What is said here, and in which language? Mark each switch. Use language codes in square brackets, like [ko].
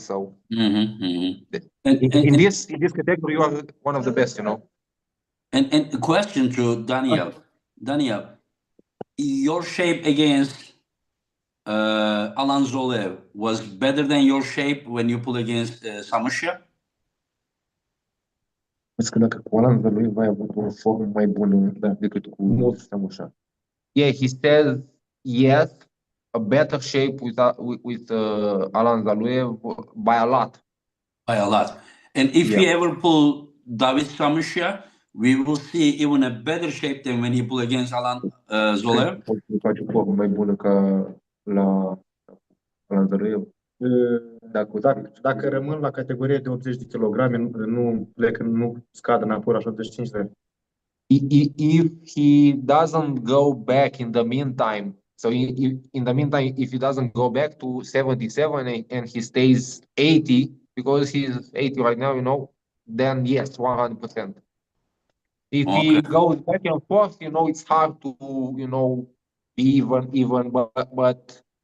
[en] So in this category, you are one of the best, you know. And a question to Daniel. Daniel, your shape against Alan Zolev was better than your shape when you pull against Samusha? [ro] Zic că dacă cu Alan lui vai avut o formă mai bună decât cu Samusha. [en] Yeah, he says yes, a better shape with Alan Zaluev by a lot. By a lot. And if he ever pull David Samusha, we will see even a better shape than when he pull against Alan Zolev. [ro] Face o formă mai bună ca la Alan Zaluev. Dacă rămân la categoria de 80 de kilograme, nu scad înapoi la 85 de [en] If he doesn't go back in the meantime, so in the meantime, if he doesn't go back to 77 and he stays 80, because he's 80 right now, you know, then yes, 100%. If he goes back and forth, you know, it's hard to, you know, be even, but